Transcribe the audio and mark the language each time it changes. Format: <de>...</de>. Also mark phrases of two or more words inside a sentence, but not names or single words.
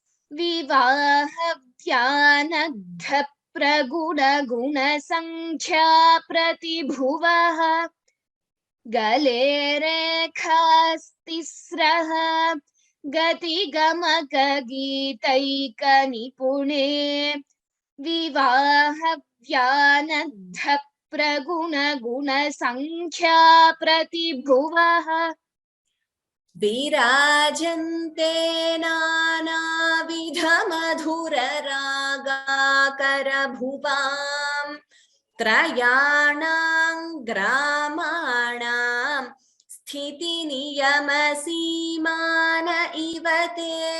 <sa>विवाहव्यानद्ध प्रगुण गुण संख्या प्रतिभुवः. गले रेखास्तिस्रः गति गमक गीतैक निपुणे. विवाहव्यानद्ध प्रगुण गुण संख्या प्रतिभुवः. विराजन्ते नानाविध मधुर राग करभुवाम्. त्रयाणाम् ग्रामाणाम् स्थिति नियम सीमान इव ते.</sa>